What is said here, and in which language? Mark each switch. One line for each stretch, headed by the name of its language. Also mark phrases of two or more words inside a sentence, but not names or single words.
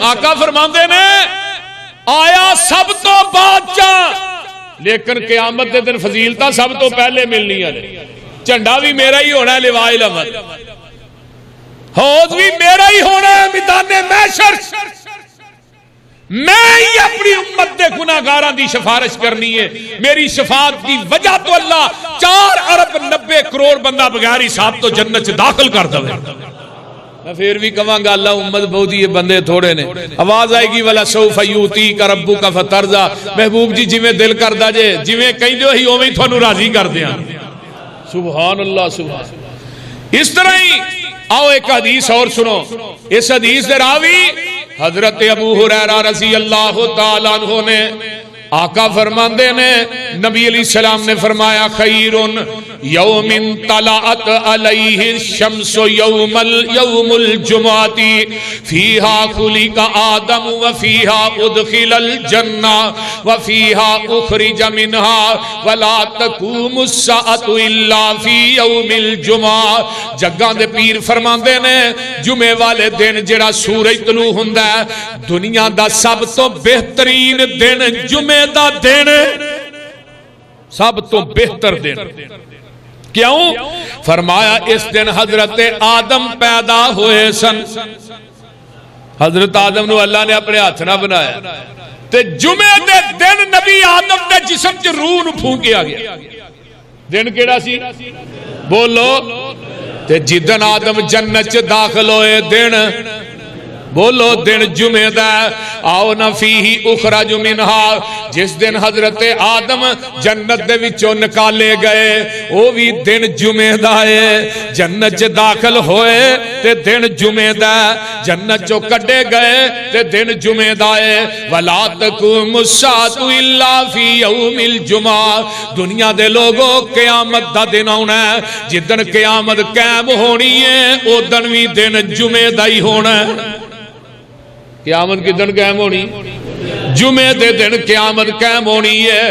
Punjabi: آقا فرماندے نے آیا سب تو بادشاہ، لیکن قیامت دے دن فضیلتہ سب تو پہلے ملنی ہے، جھنڈا بھی میرا ہی ہونا ہے،
Arabic: لواء الحمد
Punjabi: حوض بھی میرا ہی ہونا ہے، میدان محشر میں ہی اپنی امت دے گناہگاراں دی سفارش کرنی ہے، میری شفاعت دی وجہ تو اللہ 4,90,00,000,000 بندہ بغیر حساب تو جنت سے داخل کر دے۔ میں پھر بھی کہاں گا اللہ امت بہت ہی بندے تھوڑے نے، آواز آئے گی
Arabic: وَلَا سَوْفَ يُؤْتِيكَ رَبُّكَ فَتَرْضَىٰ،
Punjabi: محبوب جی جویں دل کردا جے جویں کہیں جو ہی اوویں تھانوں راضی کر دیاں۔
Arabic: سبحان اللہ سبحان اللہ۔
Punjabi: اس طرح ہی آؤ
Urdu: ایک حدیث اور سنو،
Punjabi: اس حدیث دے راوی حضرت ابو ہریرہ
Arabic: رضی اللہ تعالیٰ عنہ
Punjabi: نے، آقا فرماندے نے نبی
Arabic: علیہ السلام
Punjabi: نے فرمایا خیرن
Arabic: یوم طلعت علیہ الشمس یوم الجمعۃ فیہا خلق آدم وفیہا ادخل الجنہ وفیہا اخرج منہا ولا تقوم الساعۃ الا فی یوم الجمعہ.
Punjabi: جگاں دے پیر فرماندے نے جمعے والے دن جڑا سورج طلوع ہوندا ہے دنیا دا سب تو بہترین دن جمعے دا دن سب تو بہتر دن. کیوں؟ فرمایا اس دن حضرت آدم پیدا ہوئے سن. حضرت آدم نو اللہ نے اپنے ہاتھ نہ بنایا تے جمعے دے دن نبی آدم دے جسم چ روح نو پھونکیا گیا. دن کیڑا سی بولو؟ تے جدن آدم جنت چ داخل ہوئے دن بولو دن جمعہ دا. آؤ نہ
Arabic: فیہی اخرج منہا
Punjabi: جس دن حضرت آدم جنت دے وچوں نکالے گئے وہ بھی دن جمعہ دا ہے. جنت چ داخل ہوئے تے دن جمعہ دا. جنت چوں کڈے گئے تے دن جمعہ دا ہے.
Arabic: ولا تقوم الساعۃ الا فی یوم الجمعہ.
Punjabi: دنیا دے لوگوں قیامت دا دن آنا ہے. جدن قیامت قائم ہونی ہے او دن بھی دن جمعہ دا ہی ہونا ہے. قیامت کی دن قائم ہونی جمعے دے دن قیامت قائم ہونی ہے.